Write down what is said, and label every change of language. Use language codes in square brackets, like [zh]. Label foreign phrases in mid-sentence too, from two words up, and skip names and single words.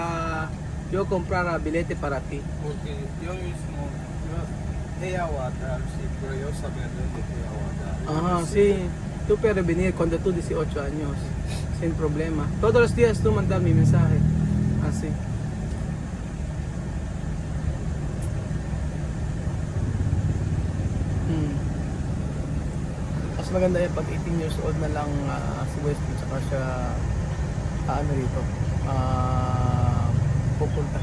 [es] Yo comprar yo comprar bilete para ti. Porque yo mismo, ella aguanta, sí, pero yo sabía dónde ella aguanta. Ajá, sí. Tú puedes venir cuando tú 18 años, sin problema. Todos los días tú mandar mi mensaje. Así. [tl] Mas maganda yan pag 18 [en] years old [tl] na lang si Wesley tsaka siya ano rito pupunta.